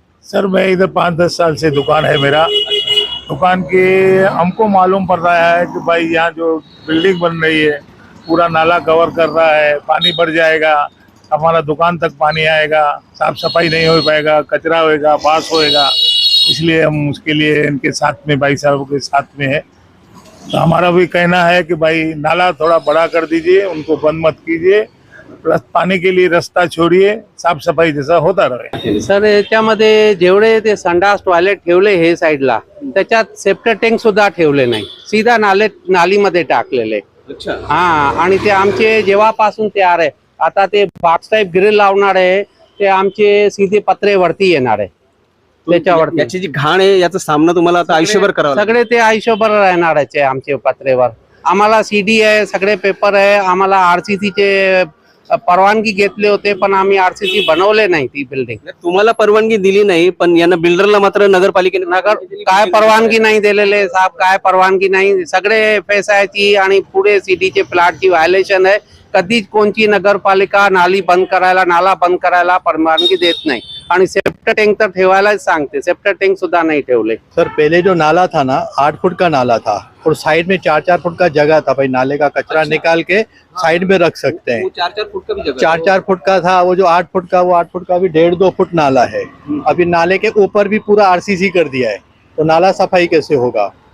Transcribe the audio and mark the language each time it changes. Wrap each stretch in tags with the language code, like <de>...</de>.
<hi>Sir मैं इधर 5-10 साल से दुकान है मेरा। दुकान के हमको मालूम पड़ रहा है कि भाई यहाँ जो बिल्डिंग बन रही है पूरा नाला कवर कर रहा है, पानी बढ़ जाएगा, हमारा दुकान तक पानी आएगा, साफ सफाई नहीं हो पाएगा, कचरा होएगा, बास होएगा। इसलिए हम उसके लिए इनके साथ में, भाई साहब के साथ में है। तो हमारा भी कहना है कि भाई नाला थोड़ा बड़ा कर दीजिए, उनको बंद मत कीजिए, पानी के लिए रास्ता छोड़िए, साफ सफाई जैसा होता रहे।</hi> <mr>सर याच्यामध्ये जेवढे ते संडास टॉयलेट ठेवले हे साईडला, त्याच्यात सेप्टर टँक सुद्धा ठेवले नाही, सीधा नालीमध्ये टाकलेले।</mr> <hi>अच्छा,</hi> <mr>हा, आणि ते आमचे जेव्हापासून तयार आहे, आता ते बॉक्स टाईप ग्रिल लावणार आहे, ते आमचे सीधे पत्रे वरती येणार आहे त्याच्यावरती। याची जी घाण आहे याचा सामना तुम्हाला आता आयुष्यभर करावा लागेल. सगळे ते आयुष्यभर राहणार आहे आमचे पत्रेवर। आम्हाला सीडी आहे, सगळे पेपर आहे, आम्हाला आरसीसी चे परवानगी घेतले होते, पण आम्ही आरसीसी बनवले नाही ती बिल्डिंग। तुम्हाला परवानगी दिली नाही, पण यांना बिल्डरला मात्र नगरपालिकेने काय परवानगी नाही दिलेले साहेब, काय परवानगी नाही, सगळे FSI आणि पुढे सिटीचे प्लॉटची व्हायलेशन आहे। कधीच कोणची नगरपालिका नाली बंद करायला, नाला बंद करायला परवानगी देत नाही, आणि सेप्टर टँक तर ठेवायलाच सांगते, सेप्टर टँक सुद्धा नाही ठेवले।</mr> <hi>सर पहले जो नाला था ना 8 फुट का नाला था, और साइड में 4-4 फुट का जगह था, भाई नाले का कचरा निकाल के साइड में रख सकते हैं। 4-4 फुट का भी जगह 4-4 फुट का था, वो जो 8 फुट का, वो 8 फुट का भी 1.5-2 फुट नाला है। अभी नाले के ऊपर भी पूरा आरसीसी कर दिया है, तो नाला सफाई कैसे होगा?</hi>